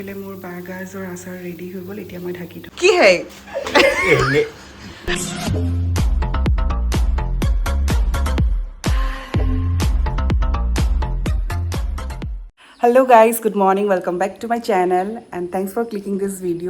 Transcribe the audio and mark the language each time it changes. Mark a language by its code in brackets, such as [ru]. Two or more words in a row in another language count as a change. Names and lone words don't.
[as] মোৰ বাঁহগাজৰ আচাৰ ৰেডি হৈ গ'ল এতিয়া মই ঢাকি থওঁ কি হে [en] Hello guys, good morning, welcome back to my channel and thanks for clicking this video.